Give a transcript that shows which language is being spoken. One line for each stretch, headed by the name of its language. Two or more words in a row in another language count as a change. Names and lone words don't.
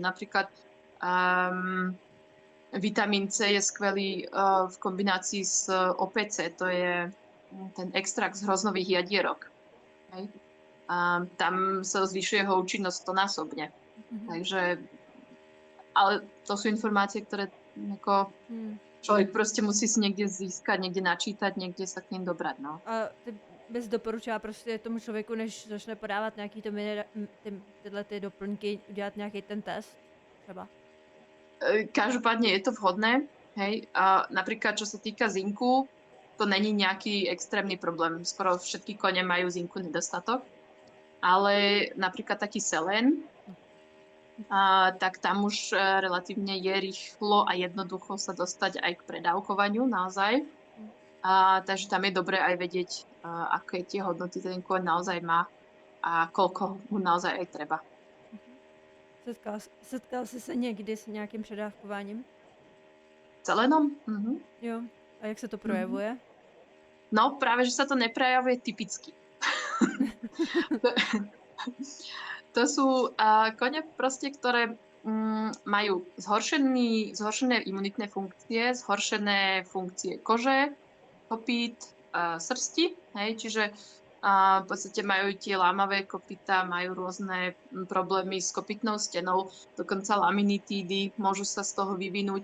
Slovak: Napríklad vitamín C je skvelý v kombinácii s OPC, to je ten extrakt z hroznových jadierok. Hej. Tam sa zvyšuje jeho účinnosť 100-násobne.
Czech: Takže, ale
Slovak: to sú informácie, ktoré ako
Czech: člověk prostě musí si někde získat, někde načítat, někde se k ním dobrať, no. A ty bys doporučila prostě tomu člověku, než začne podávat nějaký tyhle ty doplňky, udělat nějaký ten test třeba?
Slovak: Každopádne je to vhodné, hej. A napríklad, čo sa týka zinku, to není nejaký extrémny problém. Skoro všetky kone majú zinku nedostatok. Ale napríklad taký selén, tak tam už relatívne je rýchlo a jednoducho sa dostať aj k predávkovaniu naozaj. Takže tam je dobré aj vedieť, aké tie hodnoty ten koň naozaj má a koľko mu naozaj aj treba.
Czech: Setkal jsi se někdy s nějakým předávkováním?
Slovak: Selenom?
Czech: Jo. A jak se to projevuje? No,
Slovak: práve, že sa to neprejavuje typicky. To sú kone proste, ktoré majú zhoršené imunitné funkcie, zhoršené funkcie kože, kopít, srsti, hej, čiže v podstate majú tie lámavé kopytá, majú rôzne problémy s kopytnou stenou, dokonca laminitídy môžu sa z toho vyvinúť.